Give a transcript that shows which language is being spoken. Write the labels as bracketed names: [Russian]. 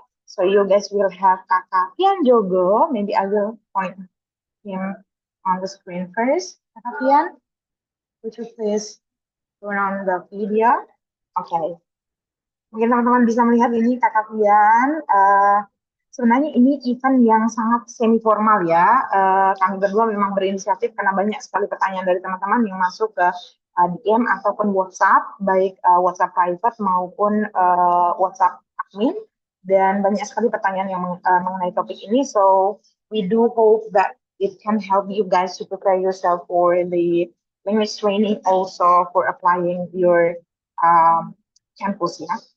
[English] So you guys will have Kakak Pian Jogo. Maybe I will point him on the screen first. Kakak Pian, would you please turn on the video? Oke. Okay. [Indonesian] Mungkin teman-teman bisa melihat ini Kakak Pian. Sebenarnya ini event yang sangat semi formal ya. Kami berdua memang berinisiatif karena banyak sekali pertanyaan dari teman-teman yang masuk ke DM ataupun WhatsApp, baik WhatsApp private maupun WhatsApp admin. Dan banyak sekali pertanyaan yang mengenai topik ini. [English] So we do hope that it can help you guys to prepare yourself for the language training, also for applying your campus ya.